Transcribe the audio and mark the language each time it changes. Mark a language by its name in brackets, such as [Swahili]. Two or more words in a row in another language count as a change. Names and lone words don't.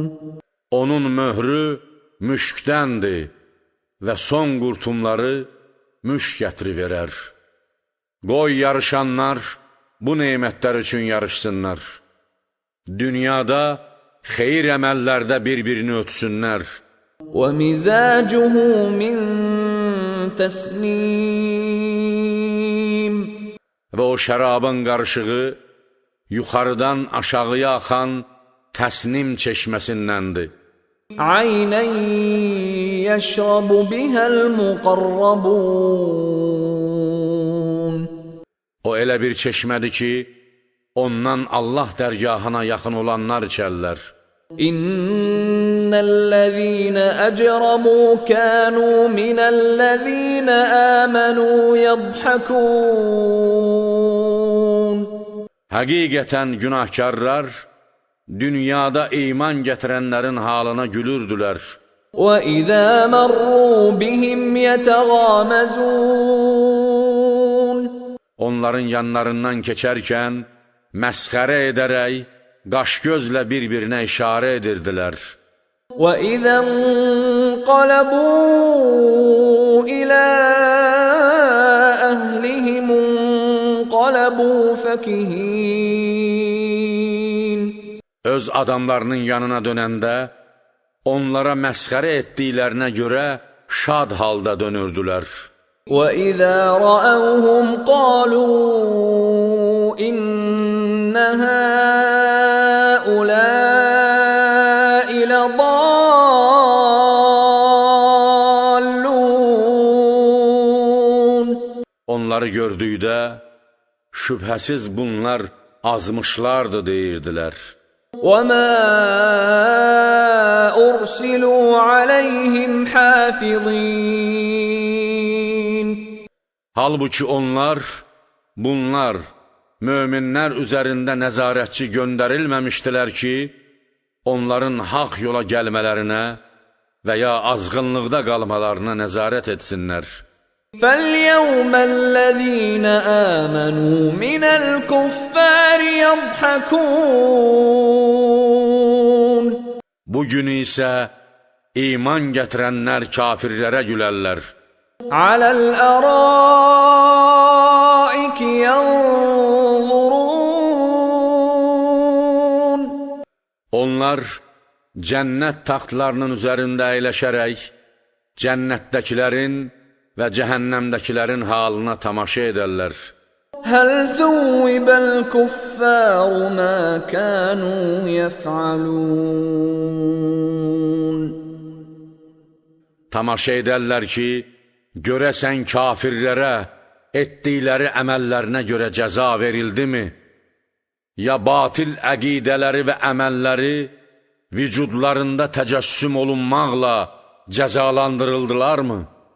[Azerbaijani] Onun möhrü müşkdəndir və son qurtumları müşk gətirivərər. Qoy yarışanlar bu nemətlər üçün yarışsınlar. Dünyada xeyir əməllərdə bir-birini ötsünlər. [Arabic] وَمِزَاجُهُ مِنْ تَسْنِيمٍ. [Azerbaijani] Və o şərabın qarışığı yuxarıdan aşağıya axan təsnim çeşməsindəndir. [Arabic] عَيْنًا يَشْرَبُ بِهَا الْمُقَرَّبُونَ. [Azerbaijani] O elə bir çeşmədir ki, ondan Allah dərgahına yaxın olanlar içərlər. [Arabic] إن الذين أجرموا كانوا من الذين آمنوا يضحكون. [Azerbaijani] Həqiqətən günahkarlar dünyada iman gətirənlərin halına gülürdülər. [Arabic] وَإِذَا مَرُّوا بِهِمْ يَتَغَامَزُونَ. [Azerbaijani] Onların yanlarından keçərkən məsxərə edərək, qaş-gözlə bir-birinə işarə edirdilər. [Arabic] وَإِذَا انقَلَبُوا إِلَى أَهْلِهِمُ انقَلَبُوا فَكِهِينَ. [Azerbaijani] Öz adamlarının yanına dönəndə, onlara məsxərə etdiklərinə görə şad halda dönürdülər. [Arabic] وَإِذَا رَأَوْهُمْ قَالُوا إِنَّ هَؤُلَاءِ لَضَالُّونَ. [Azerbaijani] Onları gördükdə, şübhəsiz bunlar azmışlardı deyirdilər. [Arabic] وَمَا أُرْسِلُوا عَلَيْهِمْ حَافِظِينَ. [Azerbaijani] Halbuki bunlar, möminlər üzərində nəzarətçi göndərilməmişdilər ki, onların haqq yola gəlmələrinə və ya azğınlıqda qalmalarına nəzarət etsinlər. [Arabic] فَالْيَوْمَ الَّذِينَ آمَنُوا مِنَ الْكُفَّارِ يَضْحَكُونَ. [Azerbaijani] Bugün isə iman gətirənlər kafirlərə gülərlər. [Arabic] عَلَى الْأَرَائِكِ يَنْظُرُونَ. [Azerbaijani] Onlar cənnət taxtlarının üzərində əyləşərək, cənnətdəkilərin və cəhənnəmdəkilərin halına tamaşa edərlər. [Arabic] هل ثوب الكفار ما كانوا يفعلون [Azerbaijani] Tamaşa edərlər ki, görəsən kafirlərə etdikləri əməllərinə görə cəza verildimi? Ya batil əqidələri və əməlləri vücudlarında təcəssüm olunmaqla cəzalandırıldılarmı?